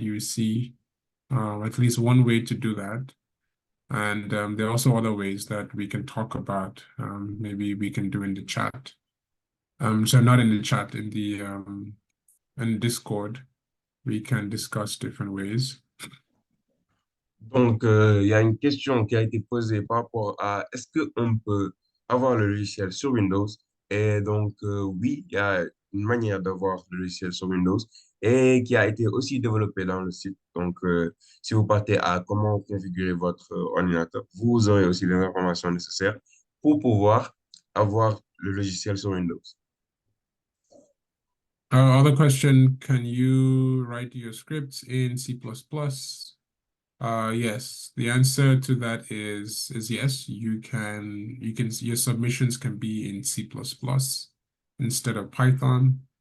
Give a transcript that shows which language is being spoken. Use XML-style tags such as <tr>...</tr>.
<en>You will see at least one way to do that. And there are also other ways that we can talk about. Maybe we can do in the chat. So not in the chat, in Discord, we can discuss different ways.</en> <fr>Donc, il y a une question qui a été posée par rapport à est-ce qu'on peut avoir le logiciel sur Windows? Et donc, oui, il y a une manière d'avoir le logiciel sur Windows et qui a été aussi développée dans le site. Donc, si vous partez à comment configurer votre ordinateur, vous aurez aussi les informations nécessaires pour pouvoir avoir le logiciel sur Windows.</fr> <en>Other question, can you write your scripts in C++? Yes, the answer to that is yes. Your submissions can be in C++ instead of Python.</en>